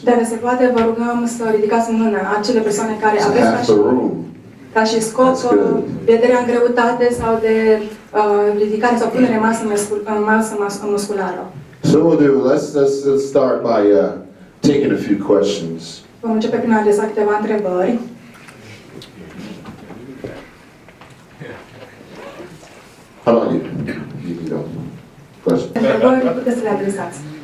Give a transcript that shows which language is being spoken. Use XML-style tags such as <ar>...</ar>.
<ro>Dacă se poate, vă rugăm să ridicați mâna acele persoane care</ro> <en>It's</en> <ro>aveți</ro> <en>half the room.</en> <ro>ca și scop pierderea în greutate sau de ridicare sau punere masă musculară.</ro> <en>So we'll do. Let's start by taking a few questions.</en> <ro>Vom începe prin a adresa câteva întrebări.</ro> <en>How about you? You can go. Question.</en> <ro>Întrebări puteți să le adresați.</ro>